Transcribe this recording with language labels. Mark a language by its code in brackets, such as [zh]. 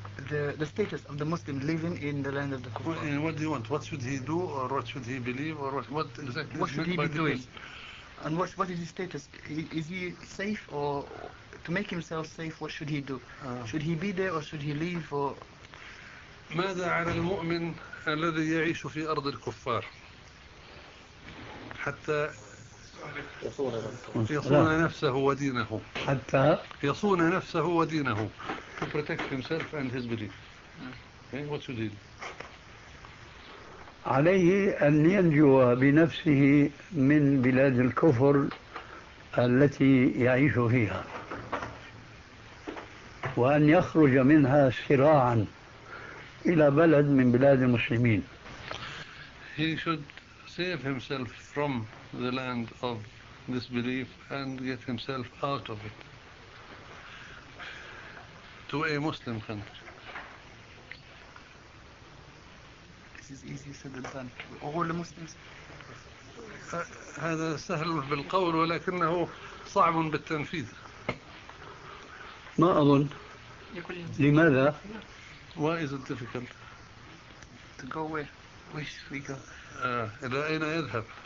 [en] The status of the Muslim living in the land of the Kufa. And what do you want? What should he do, or what should he believe, or what exactly? What should he be doing? And what is his status? Is he safe, or to make himself safe, what should he do? Should he be there, or should he leave, or? [ar] ماذا على المؤمن الذي يعيش في أرض الكفار حتى يصون نفسه ودينه؟ حتى يصون نفسه ودينه. [en] To protect himself and his belief. Okay, what should he do? [ar] عليه أن ينجو بنفسه من بلاد الكفر التي يعيش فيها، وأن يخرج منها سراعا إلى بلد من بلاد المسلمين. [en] He should save himself from the land of disbelief and get himself out of it. To a Muslim country. This is easier said than done. All the Muslims. [ar] هذا سهل بالقول ولكنه صعب بالتنفيذ. ما أظن. لماذا؟ [en] Why is it difficult? To go where? Where should we go? [ar] إلى أين يذهب؟